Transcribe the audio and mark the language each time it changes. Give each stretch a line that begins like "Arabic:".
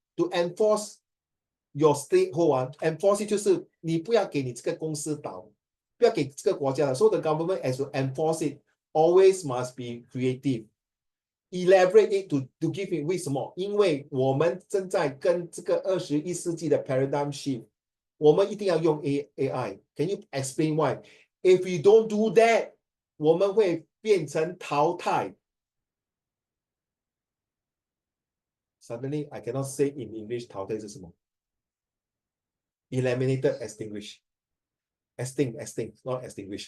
English: To enforce your stakeholder, enforce
Chinese: 就是你不要给你这个公司倒，不要给这个国家的。
English: So the government has to enforce it. Always must be creative. Elaborate it to give it
Chinese: 为什么？因为我们正在跟这个21世纪的 paradigm shift， 我们一定要用 AI.
English: Can you explain why? If we don't do that,
Chinese: 我们会变成淘汰。
English: Suddenly, I cannot say in English
Chinese: 淘汰是什么？
English: Eliminated, extinguish. Extinct, not extinguish.